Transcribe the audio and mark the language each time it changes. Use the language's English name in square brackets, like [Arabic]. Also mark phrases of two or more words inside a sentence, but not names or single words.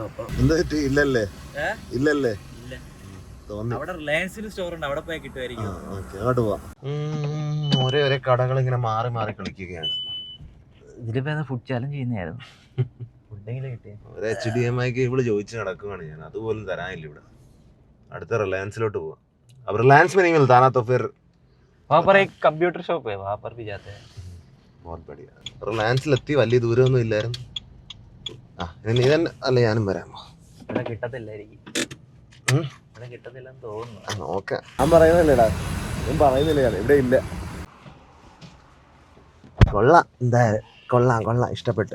[Malayalam] അപ്പൊ എന്താ ഇല്ലല്ലേ? അങ്ങോട്ട് പോവാം. ഒരേ കടകൾ ഇങ്ങനെ മാറി മാറി കളിക്കുകയാണ്. [English] food challenge [Malayalam] ചെയ്യുന്നതായിരുന്നു. HDMI കേബിള് ചോദിച്ചു നടക്കുവാണ് ഞാൻ, അതുപോലും തരാനില്ല ഇവിടെ. അടുത്ത റിലയൻസിലോട്ട് പോവാം. [Hindi] अब रिलायंस में नहीं मिलता ना, तो फिर वहाँ पर एक कंप्यूटर शॉप है, वहाँ पर भी जाते हैं. बहुत बढ़िया. [Malayalam] റിലയൻസിലെത്തി, വലിയ ദൂരമൊന്നും ഇല്ലായിരുന്നു. നീ തന്നെ അല്ല, ഞാനും വരാം. ഇവിടെ കിട്ടത്തില്ലായിരിക്കും, ഇവിടെ കിട്ടത്തില്ലെന്ന് തോന്നുന്നു. നോക്കാം. ഞാൻ പറയുന്നില്ലേടാ, ഞാൻ പറയുന്നില്ല, ഇവിടെ ഇല്ല. കൊള്ളാം, എന്തായാലും കൊള്ളാം, ഇഷ്ടപ്പെട്ട്.